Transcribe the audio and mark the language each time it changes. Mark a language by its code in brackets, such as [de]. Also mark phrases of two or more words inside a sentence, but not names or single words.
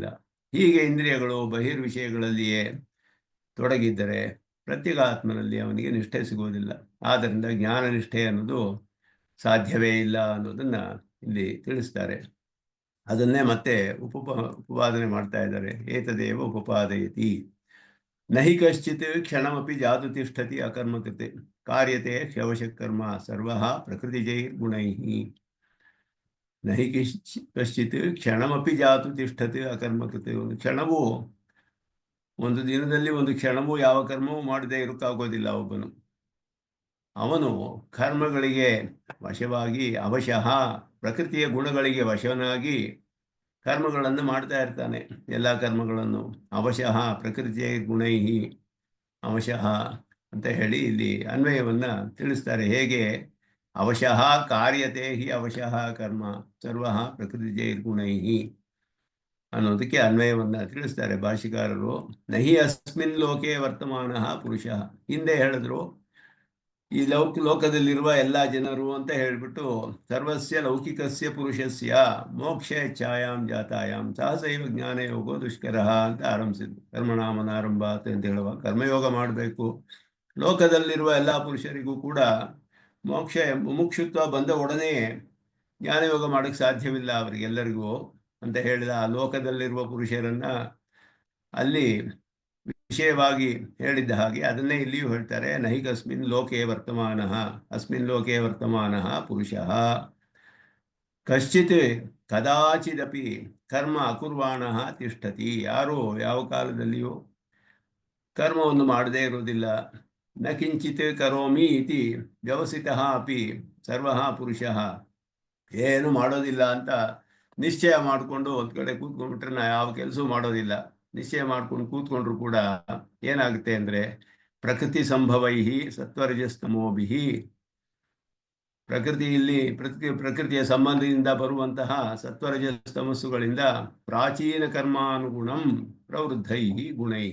[kn] ಹೀಗೆ ಇಂದ್ರಿಯಗಳು ಬಹಿರ್ವಿಷಯಗಳಲ್ಲಿಯೇ ತೊಡಗಿದ್ದರೆ ಪ್ರತ್ಯೇಗಾತ್ಮನಲ್ಲಿ ಅವನಿಗೆ ನಿಷ್ಠೆ ಸಿಗುವುದಿಲ್ಲ. ಆದ್ದರಿಂದ ಜ್ಞಾನ ನಿಷ್ಠೆ ಅನ್ನೋದು ಸಾಧ್ಯವೇ ಇಲ್ಲ ಅನ್ನೋದನ್ನು ಇಲ್ಲಿ ತಿಳಿಸ್ತಾರೆ. ಅದನ್ನೇ ಮತ್ತೆ ಉಪಪಾದನೆ ಮಾಡ್ತಾ ಇದ್ದಾರೆ. [sa] ಏತದೇವ ಉಪಪಾದಯತಿ ನಹಿ ಕಶ್ಚಿತ್ ಕ್ಷಣಮಪಿ ಜಾತು ತಿಷ್ಠತಿ ಅಕರ್ಮಕೃತೆ ಕಾರ್ಯತೆ ಕ್ಷವಶಕರ್ಮ ಸರ್ವಃ ಪ್ರಕೃತಿಜೈರ್ಗುಣೈಃ. ನಹಿ ಕಶ್ಚಿತ್ ಕ್ಷಣಮಪಿ ಜಾತು ತಿಷ್ಠತಿ ಅಕರ್ಮಕೃತೆ. [kn] ಒಂದು ಕ್ಷಣವೂ, ಒಂದು ದಿನದಲ್ಲಿ ಒಂದು ಕ್ಷಣವೂ ಯಾವ ಕರ್ಮವೂ ಮಾಡದೇ ಇರೋಕ್ಕಾಗೋದಿಲ್ಲ ಒಬ್ಬನು. ಅವನು ಕರ್ಮಗಳಿಗೆ ವಶವಾಗಿ ಅವಶಃ ಪ್ರಕೃತಿಯ ಗುಣಗಳಿಗೆ ವಶನಾಗಿ ಕರ್ಮಗಳನ್ನು ಮಾಡ್ತಾ ಇರ್ತಾನೆ. ಎಲ್ಲ ಕರ್ಮಗಳನ್ನು ಅವಶಃ ಪ್ರಕೃತಿಯ [sa] ಗುಣೈಹಿ ಅವಶಃ [kn] ಅಂತ ಹೇಳಿ ಇಲ್ಲಿ ಅನ್ವಯವನ್ನು ತಿಳಿಸ್ತಾರೆ. ಹೇಗೆ [sa] ಅವಶಃ ಕಾರ್ಯತೆ ಹಿ ಅವಶಃ ಕರ್ಮ ಸರ್ವಃ ಪ್ರಕೃತಿಯ ಗುಣೈಹಿ [kn] ಅನ್ನೋದಕ್ಕೆ ಅನ್ವಯವನ್ನು ತಿಳಿಸ್ತಾರೆ ಭಾಷಿಕಾರರು. [sa] ನಹಿ ಅಸ್ಮಿನ್ ಲೋಕೆ ವರ್ತಮಾನ ಪುರುಷ. [kn] ಹಿಂದೆ ಹೇಳಿದ್ರು ಈ ಲೋಕದಲ್ಲಿರುವ ಎಲ್ಲ ಜನರು ಅಂತ ಹೇಳಿಬಿಟ್ಟು [sa] ಸರ್ವಸ್ಯ ಲೌಕಿಕಸ್ಯ ಪುರುಷಸ್ಯ ಮೋಕ್ಷ ಛಾಯಾಂ ಜಾತಾಯಾಂ ಸಹಸೈವ ಜ್ಞಾನ ಯೋಗೋ ದುಷ್ಕರ [kn] ಅಂತ ಆರಂಭಿಸಿದ್ರು. ಕರ್ಮಣಾಮನಾರಂಭ ಅಂತ ಹೇಳುವ ಕರ್ಮಯೋಗ ಮಾಡಬೇಕು. ಲೋಕದಲ್ಲಿರುವ ಎಲ್ಲ ಪುರುಷರಿಗೂ ಕೂಡ ಮೋಕ್ಷ ಮುಮುಕ್ಷುತ್ವ ಬಂದ ಒಡನೆ ಜ್ಞಾನಯೋಗ ಮಾಡೋಕ್ಕೆ ಸಾಧ್ಯವಿಲ್ಲ ಅವರಿಗೆಲ್ಲರಿಗೂ ಅಂತ ಹೇಳಿದ. ಆ ಲೋಕದಲ್ಲಿರುವ ಪುರುಷರನ್ನು ಅಲ್ಲಿ ವಿಷಯವಾಗಿ ಹೇಳಿದ್ದ ಹಾಗೆ ಅದನ್ನೇ ಇಲ್ಲಿಯೂ ಹೇಳ್ತಾರೆ. [sa] ನೈಕಸ್ಮಿನ್ ಲೋಕೆ ವರ್ತಮಾನ ಅಸ್ಮಿನ್ ಲೋಕೆ ವರ್ತಮಾನ ಪುರುಷ ಕಶ್ಚಿತ್ ಕದಾಚಿದಪಿ ಕರ್ಮ ಅಕುರ್ವಾಣ ತಿಷ್ಠತಿ. [kn] ಯಾರು ಯಾವ ಕಾಲದಲ್ಲಿಯೂ ಕರ್ಮವನ್ನು ಮಾಡದೇ ಇರುವುದಿಲ್ಲ. [sa] ನ ಕಿಂಚಿತ್ ಕರೋಮಿ ಇತಿ ವ್ಯವಸಿತಃ ಅಪಿ ಸರ್ವಃ ಪುರುಷಃ. [kn] ಏನು ಮಾಡೋದಿಲ್ಲ ಅಂತ ನಿಶ್ಚಯ ಮಾಡಿಕೊಂಡು ಒಂದು ಕಡೆ ಕೂತ್ಕೊಂಡ್ಬಿಟ್ರೆ ನಾ ಯಾವ ಕೆಲಸವೂ ಮಾಡೋದಿಲ್ಲ ನಿಶ್ಚಯ ಮಾಡ್ಕೊಂಡು ಕೂತ್ಕೊಂಡ್ರು ಕೂಡ ಏನಾಗುತ್ತೆ ಅಂದರೆ [sa] ಪ್ರಕೃತಿ ಸಂಭವೈಹಿ ಸತ್ವರಜಸ್ತಮೋಭಿಹಿ. [kn] ಪ್ರಕೃತಿಯ ಸಂಬಂಧದಿಂದ ಬರುವಂತಹ ಸತ್ವರಜಸ್ತಮಸ್ಸುಗಳಿಂದ [sa] ಪ್ರಾಚೀನ ಕರ್ಮಾನುಗುಣಂ ಪ್ರವೃದ್ಧೈ ಗುಣೈ.